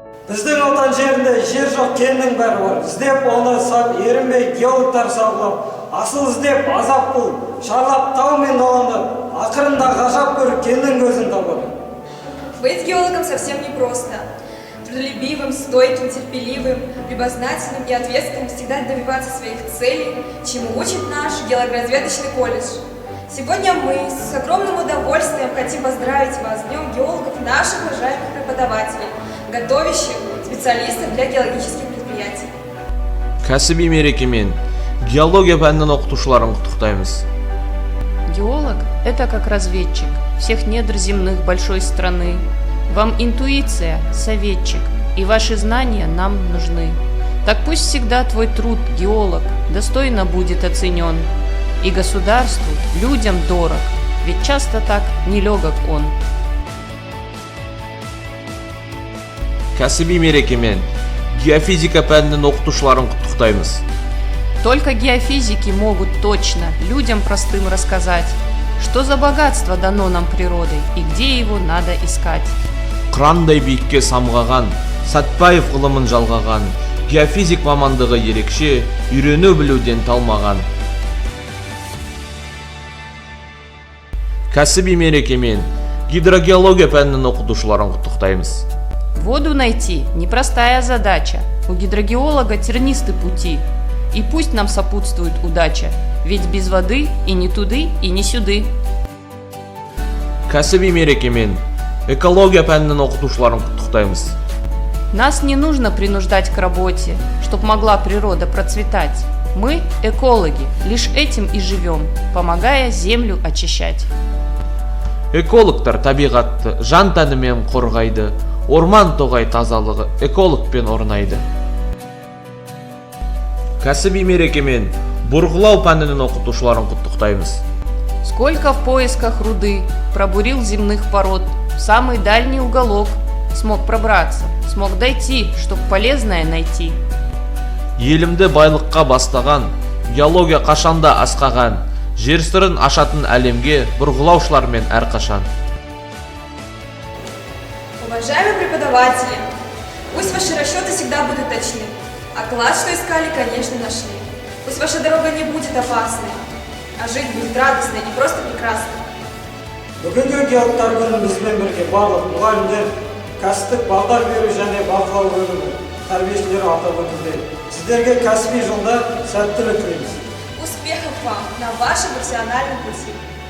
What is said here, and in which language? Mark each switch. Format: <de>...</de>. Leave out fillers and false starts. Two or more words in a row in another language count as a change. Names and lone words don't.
<kk>Біздің отан жерінде жер жоқ кеннің бәрі бар. Іздеп оны ерінбей геологтар сабылап, асыл іздеп азап бұл, шарлап тау мен даланы, ақырында ғажап көріп кеннің көзін табады.</kk> <ru>Быть геологом совсем непросто. Трудолюбивым, стойким, терпеливым, любознательным и ответственным всегда добиваться своих целей, чему учит наш геологоразведочный колледж. Сегодня мы с огромным удовольствием хотим поздравить вас с Днем геологов, наших уважаемых преподавателей, готовящих специалистов для геологических предприятий.</ru> <kk>Кәсіби мерекемен геология пәнінің оқытушыларын құттықтаймыз.</kk> <ru>Геолог – это как разведчик всех недр земных большой страны. Вам интуиция, советчик, и ваши знания нам нужны. Так пусть всегда твой труд, геолог, достойно будет оценен. И государству, людям дорог, ведь часто так нелегок он.</ru> <kk>Кәсіби мерекемен геофизика пәнінің оқытушыларын құттықтаймыз.</kk> <ru>Только геофизики могут точно людям простым рассказать, что за богатство дано нам природой и где его надо искать.</ru> <kk>Қырандай биікке самғаған, Сәтбаев ғылымын жалғаған, геофизик мамандығы ерекше, үйрену білуден талмаған. Кәсіби мерекемен гидрогеология пәнінің оқытушыларын құттықтаймыз.</kk> <ru>Воду найти – непростая задача, у гидрогеолога тернисты пути. И пусть нам сопутствует удача, ведь без воды и не туды, и не сюды.</ru> <kk>Кәсіби мерекемен экология пәнінің оқытушыларын құттықтаймыз.</kk> <ru>Нас не нужно принуждать к работе, чтоб могла природа процветать. Мы, экологи, лишь этим и живем, помогая землю очищать.</ru> <kk>Экологтар табиғатты жан тәнімен қорғайды, орман тоғай тазалығы экологпен орнайды. Кәсіби мерекемен бұрғылау пәнінің оқытушыларын құттықтаймыз.</kk> <ru>Сколько в поисках руды пробурил земных пород, в самый дальний уголок смог пробраться, смог дойти, чтоб полезное найти.</ru> <kk>Елімді байлыққа бастаған, геология қашанда асқаған, жер сырын ашатын әлемге бұрғылаушылармен әрқашан.</kk> <ru>Уважаемые преподаватели, пусть ваши расчеты всегда будут точны, а класс, что искали, конечно, нашли. Пусть ваша дорога не будет опасной, а жить будет радостной и просто прекрасной.</ru> <kk>Бүгінгі геологтар күні бізбен бірге барлық мұғалімдер, кәсіптік бағдар беру және бақылау бөлімі, тәрбиешілер атап өтуде. Сіздерге кәсіби жолда сәттілік тілейміз.</kk> <ru>Успехов вам на вашем профессиональном пути!</ru>